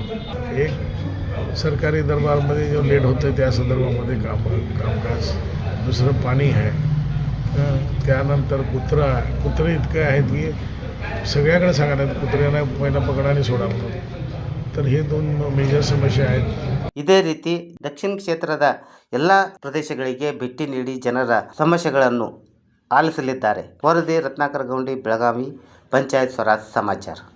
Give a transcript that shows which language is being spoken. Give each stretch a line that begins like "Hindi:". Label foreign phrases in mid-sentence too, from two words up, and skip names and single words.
Marathi: एक सरकारी दरबारमध्ये जो लेट होतं त्या संदर्भामध्ये कामकाज, दुसरं पाणी आहे, त्यानंतर कुत्रे इतके आहेत की सगळ्याकडे सांगायला कुत्र्यांना पहिला पकडा आणि सोडा म्हणून. तर हे 2 मेजर समस्या आहेत.
Kannada: ಇದೇ ರೀತಿ ದಕ್ಷಿಣ ಕ್ಷೇತ್ರದ ಎಲ್ಲ ಪ್ರದೇಶಗಳಿಗೆ ಭೇಟಿ ನೀಡಿ ಜನರ ಸಮಸ್ಯೆಗಳನ್ನು ಆಲಿಸಲಿದ್ದಾರೆ. ವರದಿ ರತ್ನಾಕರ ಗೌಂಡಿ, ಬೆಳಗಾವಿ, ಪಂಚಾಯತ್ ಸ್ವರಾಜ್ ಸಮಾಚಾರ.